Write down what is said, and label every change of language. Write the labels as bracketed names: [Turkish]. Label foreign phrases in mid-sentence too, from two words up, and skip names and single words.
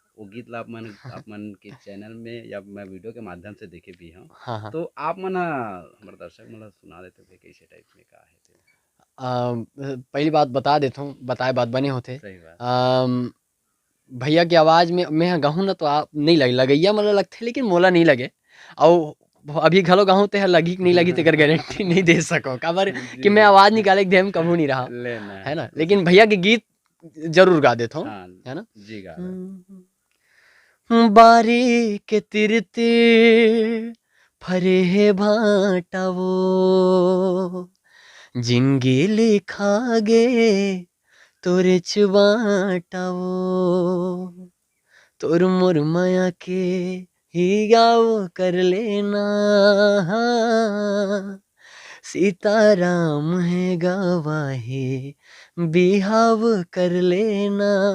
[Chhattisgarhi] वो गीत ला आप मन के चैनल में या मैं वीडियो के माध्यम से देखे भी हूँ। हाँ, हाँ। तो आप मन हमारे दर्शक मन ला सुना देते भई कैसे टाइप में का है ते? पहली बात बता देता हूँ, बताए बात बने होते। सही बात। भैया की आवाज़ में मैं गाहूँ ना तो आप नहीं लगइया मोला लगथे लेकिन मोला नहीं लगे अउ अभी घलो गाहूँ तेहा लगही कि नहीं लगही तेकर गारंटी नहीं दे सकव काबर कि मैं जी। आवाज़ निकाले के देम कभू नहीं रहा, लेना है ना? कोशिश लेकिन भैया करें। के गीत ज़रूर गा देता हूँ, हाँ, है ना? जी गा दो। हुँ, बारी के तीर-तीर फरे हे भाटा वो, जिनगी लिखागे तोरे चुबाटा वो। तोर मोर माया के ही गाओ कर लेना सीताराम है गवाही बिहाव कर लेना